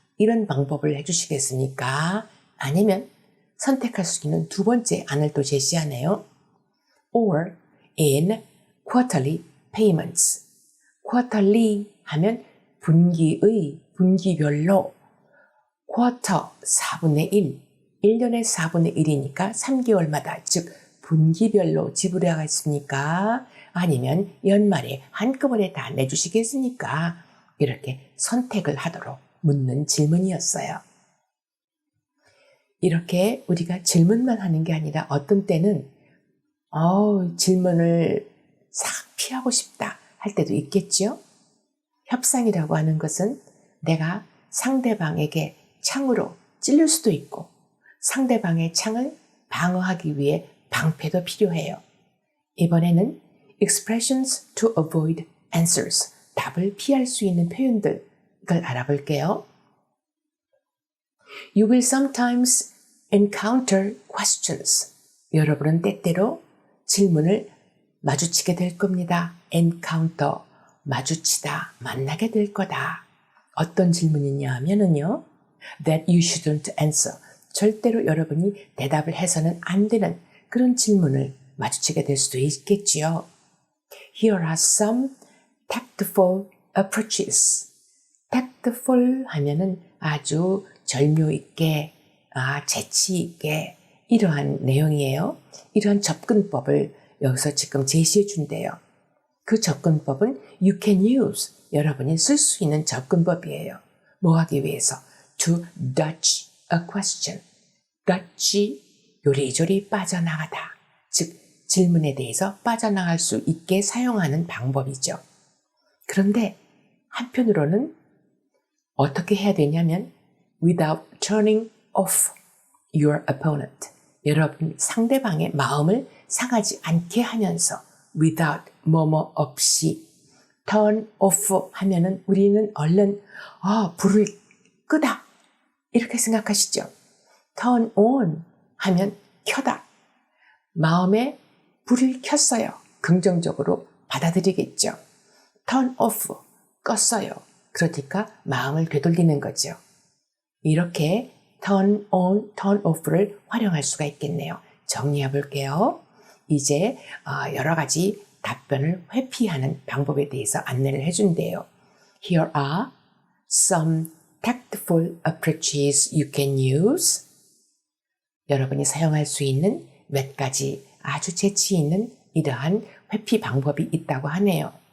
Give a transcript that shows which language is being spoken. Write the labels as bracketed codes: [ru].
[ko] 이런 방법을 해주시겠습니까? 아니면 선택할 수 있는 2번째 안을 또 제시하네요. [en] Or in quarterly payments. [ko] quarterly 하면 분기별로 quarter 4분의 1, 1년의 4분의 1이니까 3개월마다 즉 분기별로 지불하겠습니까? 아니면 연말에 한꺼번에 다 내주시겠습니까? 이렇게 선택을 하도록 묻는 질문이었어요. 이렇게 우리가 질문만 하는 게 아니라 어떤 때는 질문을 싹 피하고 싶다 할 때도 있겠죠. 협상이라고 하는 것은 내가 상대방에게 창으로 찔릴 수도 있고 상대방의 창을 방어하기 위해 방패도 필요해요. 이번에는 [en] expressions to avoid answers, [ko] 답을 피할 수 있는 표현들 을 알아볼게요. [en] You will sometimes encounter questions. [ko] 여러분은 때때로 질문을 마주치게 될 겁니다. encounter, 마주치다, 만나게 될 거다. 어떤 질문이냐 하면은요. [en] that you shouldn't answer. [ko] 절대로 여러분이 대답을 해서는 안 되는 그런 질문을 마주치게 될 수도 있겠지요. [en] Here are some tactful approaches. [ko] tactful 하면은 아주 절묘 있게, 재치 있게 이러한 내용이에요. 이러한 접근법을 여기서 지금 제시해 준대요. 그 접근법은 [en] you can use, [ko] 여러분이 쓸 수 있는 접근법이에요. 뭐 하기 위해서? [en] To dodge a question. [ko] dodge, 요리조리 빠져나가다. 즉, 질문에 대해서 빠져나갈 수 있게 사용하는 방법이죠. 그런데 한편으로는 어떻게 해야 되냐면 [en] without turning off your opponent. [ko] 여러분 상대방의 마음을 상하지 않게 하면서 without 뭐뭐 없이 turn off 하면은 우리는 얼른 불을 끄다 이렇게 생각하시죠. turn on 하면 켜다. 마음에 불을 켰어요. 긍정적으로 받아들이겠죠. turn off 껐어요. 그러니까 마음을 되돌리는 거죠. 이렇게 turn on, turn off를 활용할 수가 있겠네요. 정리해 볼게요. 이제 여러 가지 답변을 회피하는 방법에 대해서 안내를 해준대요. [en] Here are some tactful approaches you can use. [ko] 여러분이 사용할 수 있는 몇 가지 아주 재치 있는 이러한 회피 방법이 있다고 하네요.